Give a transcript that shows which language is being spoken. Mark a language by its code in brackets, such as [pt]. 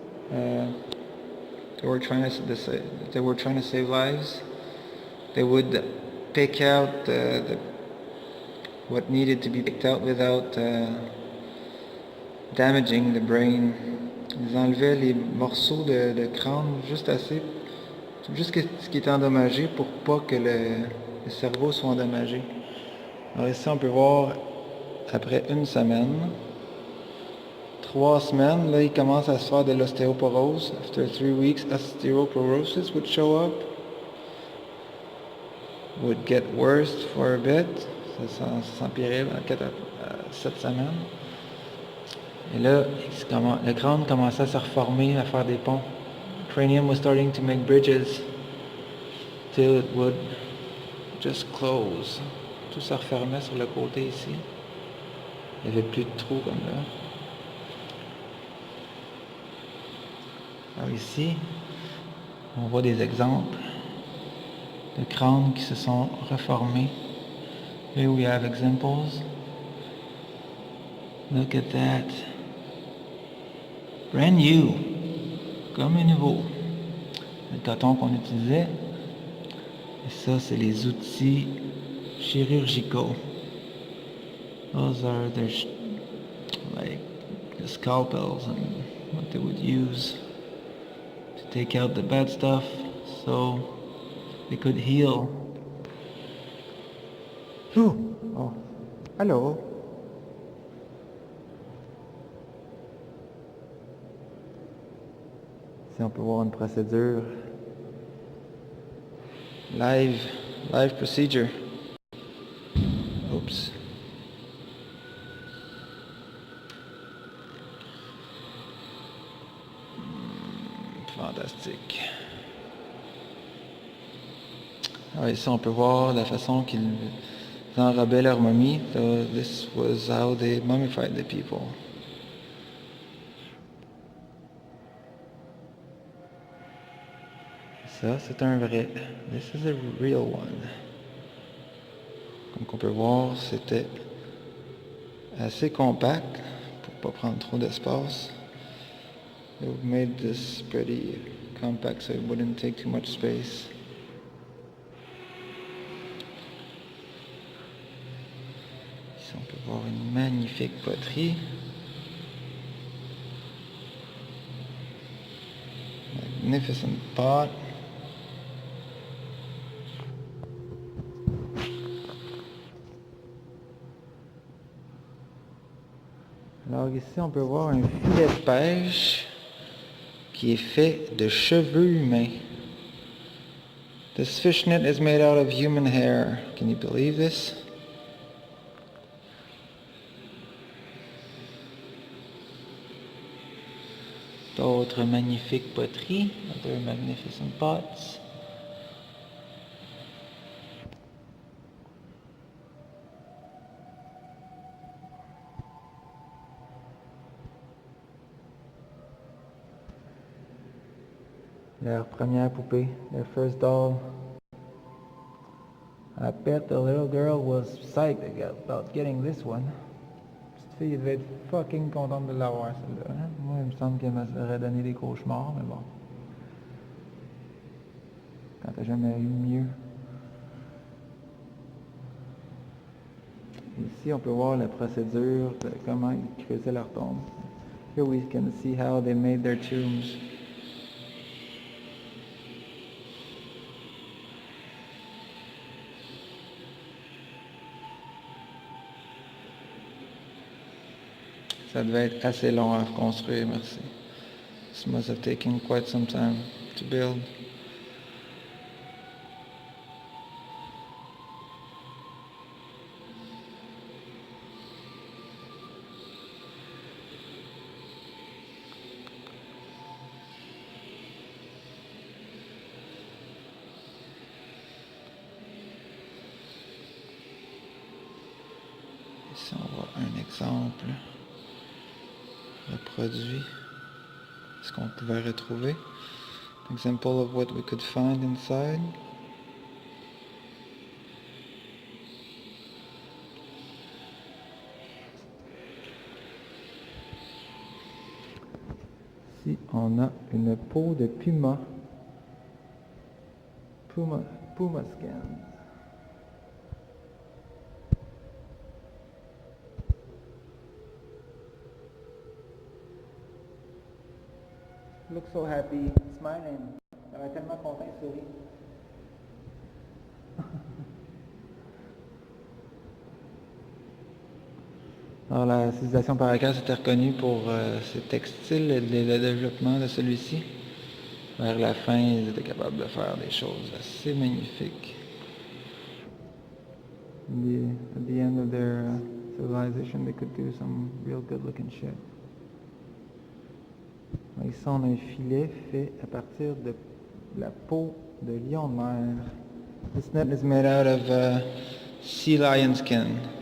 [en] They were trying to save lives. They would pick out what needed to be picked out without damaging the brain. [fr] Ils enlevaient les morceaux de crâne juste assez, juste ce qui était endommagé pour pas que le cerveau soit endommagé. Alors ici on peut voir après une semaine, 3 semaines, là il commence à se faire de l'ostéoporose. [en] After 3 weeks, osteoporosis would show up. Would get worse for a bit. [fr] Ça s'empirait à 7 semaines. Et là, le crâne commençait à se reformer, à faire des ponts. [en] The cranium was starting to make bridges till it would just close. [fr] Tout se refermait sur le côté ici. Il n'y avait plus de trous comme là. Alors ici, on voit des exemples de crânes qui se sont reformés. [en] Here we have examples. Look at that. Brand new. [fr] Comme un nouveau. Le coton qu'on utilisait. Et ça, c'est les outils chirurgicaux. [en] Those are like the scalpels and what they would use to take out the bad stuff so they could heal. Oh, hello. [fr] Ici, on peut voir une procédure. [en] Live procedure. Oops. [fr] Fantastique. Alors ici, on peut voir la façon qu'ils enrobaient leur momie. [en] So this was how they mummified the people. [fr] Ça, c'est un vrai. [en] This is a real one. [fr] Donc on peut voir, c'était assez compact pour pas prendre trop d'espace. [en] They made this pretty compact so it wouldn't take too much space. [fr] Ici on peut voir une magnifique poterie. [en] Magnificent pot. [fr] Alors ici on peut voir un filet de pêche qui est fait de cheveux humains. [en] This fishnet is made out of human hair. Can you believe this? [fr] D'autres magnifiques poteries, [en] other magnificent pots. [fr] Leur première poupée, [en] their first doll. I bet the little girl was psyched about getting this one. [fr] Petite fille devait être fucking contente de l'avoir, celle-là. Hein? Moi, il me semble qu'elle m'aurait donné des cauchemars, mais bon. Quand t'as jamais eu mieux. Ici, on peut voir la procédure de comment ils creusaient leur tombe. [en] Here we can see how they made their tombs. [fr] Ça devait être assez long à construire, merci. [en] This must have taken quite some time to build. [fr] Ici, on voit un exemple de produit, ce qu'on pouvait retrouver. [en] Example of what we could find inside. [fr] Ici, on a une peau de puma. [en] Puma skin. Look so happy, smiling. [fr] Elle est tellement content, il sourit. Alors la civilisation Paracas était reconnue pour ses textiles et le développement de celui-ci. Vers la fin, ils étaient capables de faire des choses assez magnifiques. [en] At the end of their civilization, they could do some real good-looking shit. [fr] Ici, on a un filet fait à partir de la peau de lion de mer. [en] This net is made out of sea lion skin.